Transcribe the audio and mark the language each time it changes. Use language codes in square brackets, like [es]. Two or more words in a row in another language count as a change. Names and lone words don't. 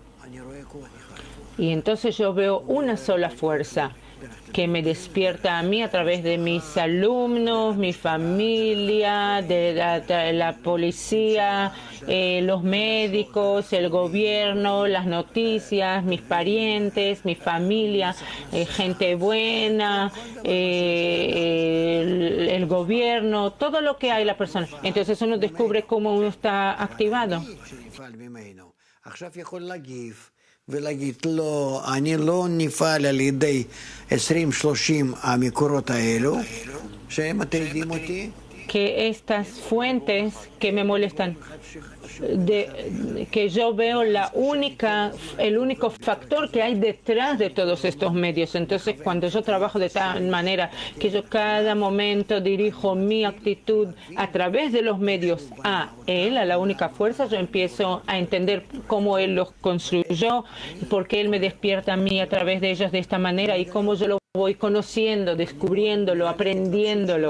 [es] Y entonces yo veo una sola fuerza que me despierta a mí a través de mis alumnos, mi familia, de la policía, los médicos, el gobierno, las noticias, mis parientes, mi familia, gente buena, el gobierno, todo lo que hay la persona. Entonces uno descubre cómo uno está activado. [he] ולהגיד, לא, אני לא נפעל על ידי 20-30 המקורות האלו, שהם מטרידים אותי. [es] Que estas fuentes que me molestan, que yo veo el único factor que hay detrás de todos estos medios. Entonces, cuando yo trabajo de tal manera que yo cada momento dirijo mi actitud a través de los medios a Él, a la única fuerza, yo empiezo a entender cómo Él los construyó, por qué Él me despierta a mí a través de ellos de esta manera y cómo yo lo voy conociendo, descubriéndolo, aprendiéndolo.